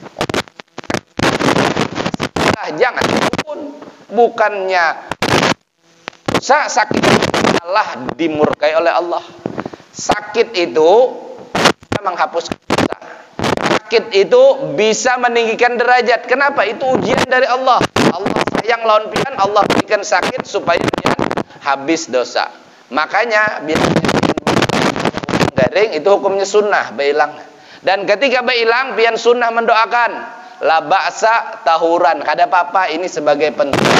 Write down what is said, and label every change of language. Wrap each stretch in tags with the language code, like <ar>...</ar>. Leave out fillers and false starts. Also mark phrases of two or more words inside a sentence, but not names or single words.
<id>Jangan pun bukannya dosa, sakit malah dimurkai oleh Allah. Sakit itu bisa menghapuskan dosa. Sakit itu bisa meninggikan derajat. Kenapa? Itu ujian dari Allah.</id> <bjn>Allah sayang lawan pian, Allah berikan sakit supaya pian habis dosa.</bjn> <id>Makanya biasanya garing itu hukumnya sunnah, bailang. Dan ketika bailang pian sunnah mendoakan</id> <ar>لا بأس طهور,</ar> <bjn>kada apa-apa,</bjn> <id>ini sebagai penting.</id>